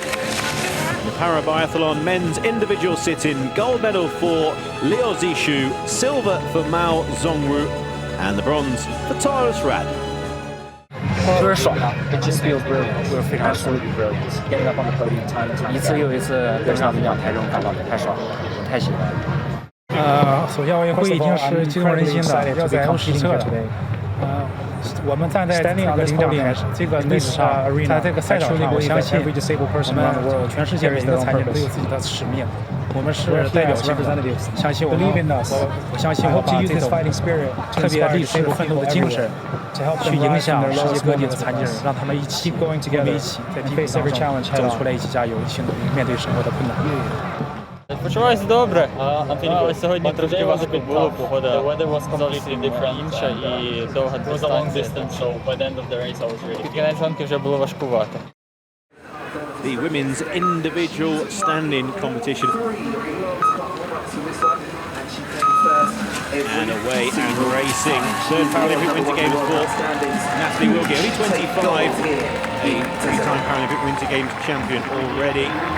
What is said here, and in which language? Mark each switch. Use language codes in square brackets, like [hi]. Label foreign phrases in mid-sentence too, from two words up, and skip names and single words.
[en] The Parabiathlon men's individual sit-in, gold medal for Liu Zishu, silver for Mao Zhongwu, and the bronze for Taras Rad. It just feels brilliant. We're absolutely brilliant. Getting up on the podium time. [zh] 一次又一次得上领奖台，这种感觉太爽了，我太喜欢了。首先奥运会已经是激动人心的，要在实测的。我们站在这个领奖台这个位置上，在这个赛场上，我相信我们全世界每个残疾人都有自己的使命。我们是代表性的，相信我们，我相信我把这种特别励志奋斗的精神，去影响世界各地的残疾人，让他们一起，我们一起在地方上走出来，一起加油，一起努力面对生活的困难。 [uk] Почуваюся добре, але сьогодні трошки важко було, погода зовсім інша і довга дистанція. Під кінець гонки вже було важкувато. [en] The women's individual standing competition. And away and racing. Third Paralympic Winter Games for Natalie Wilkie, only 25, a three-time Paralympic Winter Games champion already.